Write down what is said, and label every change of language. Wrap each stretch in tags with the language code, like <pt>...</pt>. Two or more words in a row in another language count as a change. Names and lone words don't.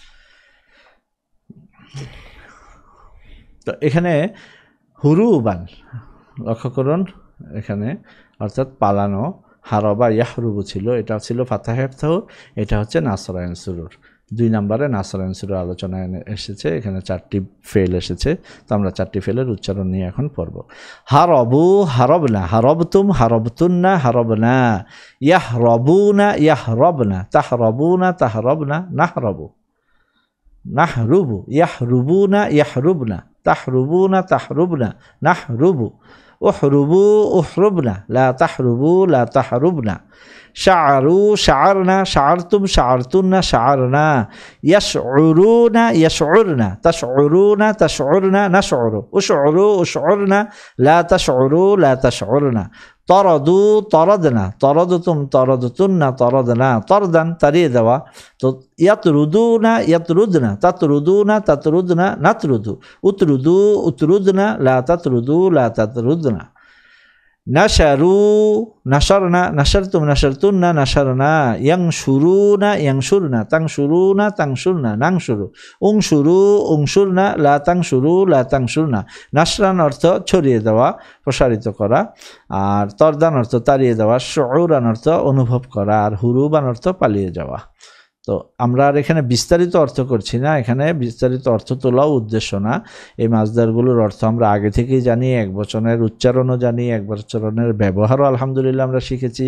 <bn>তো এখানে হুরুবান লক্ষ্য করুন, এখানে অর্থাৎ পালানো,</bn> <ar>هرب يهرب</ar> <bn>ছিল, এটা ছিল</bn> <ar>فتح افتح,</ar> <bn>এটা হচ্ছে নাসরায়ন সুরুর। 2 নম্বরে নাসরায়ন সুরুর আলোচনায় এসেছে, এখানে 4টি ফেল এসেছে। তো আমরা 4টি ফেলের উচ্চারণ নিয়ে এখন পড়ব।</bn> <ar>هربوا هربنا، هربتم هربتن هربنا، يهربون يهربن، تهربون تهربن نهرب، نهرب, يهربون يهربن، تهربون تهربن نهرب، اهربوا اهربن لا تهربوا لا تهربن، شعروا شعرنا شعرتم شعرتن شعرنا، يشعرون يشعرن، تشعرون تشعرن نشعر، اشعروا اشعرن لا تشعروا لا تشعرن، طردوا طردنا، طردتم طردتن طردنا، طردان</ar> <bn>তাড়িয়ে দেওয়া।</bn> <ar>তো يطردون يطردن، تطردون تطردن نطرد، اطردوا اطردن لا تطردوا لا تطردن، نشروا نشرنا نشرتم نشرتن نشرنا، ينشرون ينشرن، تنشرون تنشرن ننشر، انشروا انشرن لا تنشروا لا تنشرن.</ar> <bn>নাশরান অর্থ ছড়িয়ে দেওয়া, প্রসারিত করা, আর তরদান অর্থ তাড়িয়ে দেওয়া, শুউরান অর্থ অনুভব করা, আর হুরুবান অর্থ পালিয়ে যাওয়া। তো আমরা আর এখানে বিস্তারিত অর্থ করছি না, এখানে বিস্তারিত অর্থ তোলাও উদ্দেশ্য না। এই মাসদারগুলোর অর্থ আমরা আগে থেকেই জানি, এক বচনের উচ্চারণও জানি, এক বচনের ব্যবহারও আলহামদুলিল্লাহ আমরা শিখেছি।</bn>